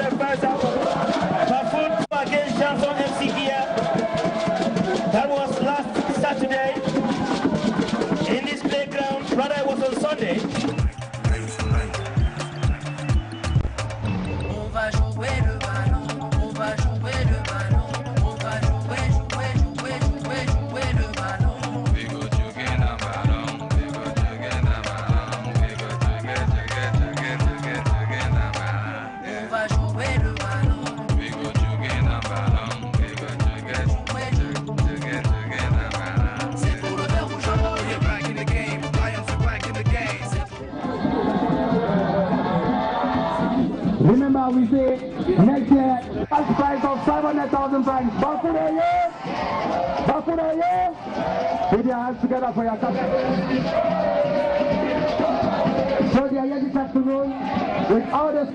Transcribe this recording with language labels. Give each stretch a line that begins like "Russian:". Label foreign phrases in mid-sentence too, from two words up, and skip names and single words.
English: Bafut against Johnson FC here. That was last Saturday in this playground. Rather, it was on Sunday.
French: On va jouer le ballon, on va jouer le ballon, on va jouer le ballon.
English: We go to get a ballon, we go to get a ballon, we go to get a ballon.
French: On va jouer le ballon,
English: we go to get a ballon, we go to get a ballon.
French: C'est pour le vert rouge,
English: we're back in the game, Lions are back in the game. Remember, we say next year, cash prize of 500,000 francs. Bafunaye! Bafunaye! Put your hands together for your captain. So they are here this afternoon with all the...